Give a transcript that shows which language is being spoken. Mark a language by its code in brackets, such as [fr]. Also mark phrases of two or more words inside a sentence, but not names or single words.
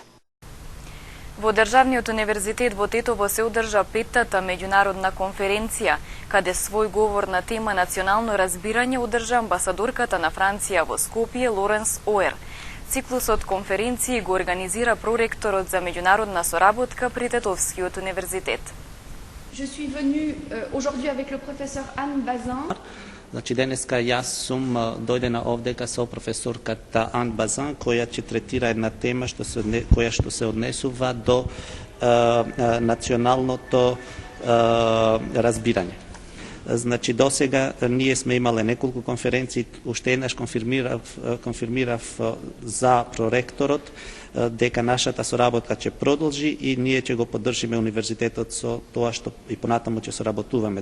[mk] Во Државниот универзитет во Тетово се одржа 5-та меѓународна конференција, каде свој говор на тема национално разбирање одржа амбасадорката на Франција во Скопје Лоренс Оер. Циклусот конференции го организира проректорот за меѓународна соработка при Тетовскиот универзитет. [fr] Je suis venue aujourd'hui avec le professeur Anne Bazin. [mk] Значи денеска јас сум дојдена овдека со професорката Ан Базан, која ќе третира една тема која што се однесува до националното разбирање. Значи досега ние сме имале неколку конференции, уште еднаш конфирмирав за проректорот дека нашата соработка ќе продолжи и ние ќе го поддржиме универзитетот со тоа што и понатаму ќе соработуваме.